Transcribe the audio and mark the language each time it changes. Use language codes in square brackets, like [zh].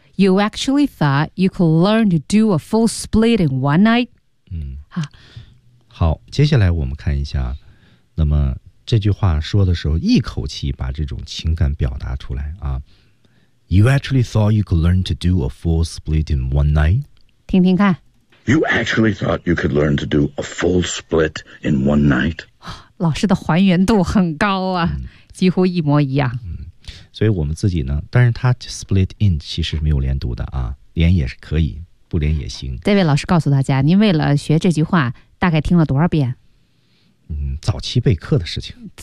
[en] You actually thought you could learn to do a full split in one night。嗯， [zh] 好，接下来我们看一下，那么这句话说的时候，一口气把这种情感表达出来啊。 [en] You actually thought you could learn to do a full split in one night。 [zh] 听听看。 [en] You actually thought you could learn to do a full split in one night? [zh] 老师的还原度很高啊，几乎一模一样。嗯，所以我们自己呢，但是他 split in 其实没有连读的啊，连也是可以，不连也行。这位老师告诉大家，您为了学这句话，大概听了多少遍？嗯，早期备课的事情。